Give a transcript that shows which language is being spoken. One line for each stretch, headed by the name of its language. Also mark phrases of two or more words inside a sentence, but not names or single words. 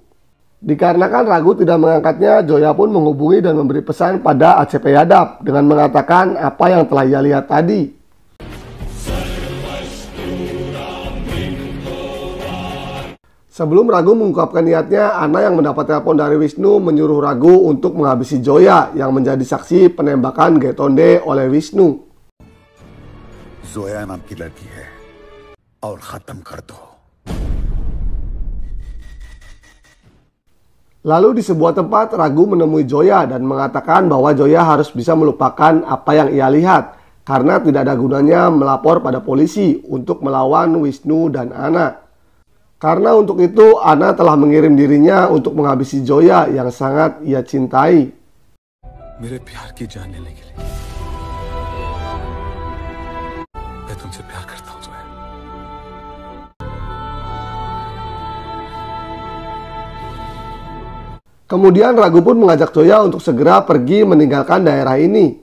Indonesian: Dikarenakan Raghu tidak mengangkatnya, Joya pun menghubungi dan memberi pesan pada ACP Yadav dengan mengatakan apa yang telah ia lihat tadi. Sebelum Raghu mengungkapkan niatnya, Anna yang mendapat telepon dari Wisnu menyuruh Raghu untuk menghabisi Joya yang menjadi saksi penembakan Getonde oleh Wisnu.
Hindi: जोया नाम की लड़की है और खत्म कर दो.
Indonesian: Lalu di sebuah tempat, Raghu menemui Joya dan mengatakan bahwa Joya harus bisa melupakan apa yang ia lihat karena tidak ada gunanya melapor pada polisi untuk melawan Wisnu dan Anna. Karena untuk itu, Anna telah mengirim dirinya untuk menghabisi Joya yang sangat ia cintai.
Hindi: मेरे प्यार की जान लेने के लिए मैं तुमसे प्यार करता हूं जोया.
Indonesian: Kemudian Raghu pun mengajak Joya untuk segera pergi meninggalkan daerah ini.